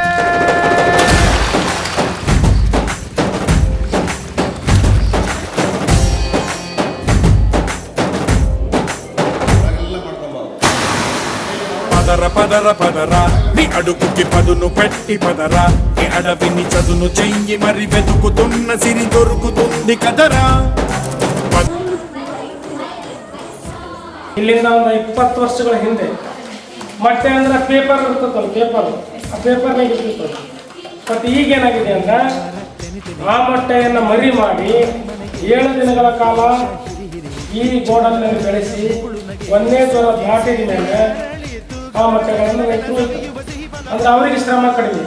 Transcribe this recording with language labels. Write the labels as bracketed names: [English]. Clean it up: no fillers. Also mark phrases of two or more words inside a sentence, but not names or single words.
[Telugu] పదర పదర పదరా నీ అడుగుకి పదును పెట్టి పదరా నీ అడవిని చదును చెయ్యి మరి వెతుకుతున్న సిరి దొరుకుతుంది కదరా. [Kannada] ಇಲ್ಲಿಂದ ಒಂದು 20 ವರ್ಷಗಳ ಹಿಂದೆ ಮೊಟ್ಟೆ ಅಂದ್ರೆ ಪೇಪರ್ ಇರ್ತದಲ್ಲ, ಆ ಪೇಪರ್ನಾಗ ಇರ್ತದೆ. ಮತ್ತು ಈಗೇನಾಗಿದೆ ಅಂದ್ರೆ ಆ ಮೊಟ್ಟೆಯನ್ನು ಮರಿ ಮಾಡಿ 7 ದಿನಗಳ ಕಾಲ ಈ ಗೋಡನ್ನಲ್ಲಿ ಬೆಳೆಸಿ 1ನೇ ಜ್ವರ ದಾಟಿದ ಮೇಲೆ ಆ ಮೊಟ್ಟೆಗಳನ್ನು ರೈತರು ಅಂದ್ರೆ ಅವರಿಗೆ ಶ್ರಮ ಕಡಿಮೆ.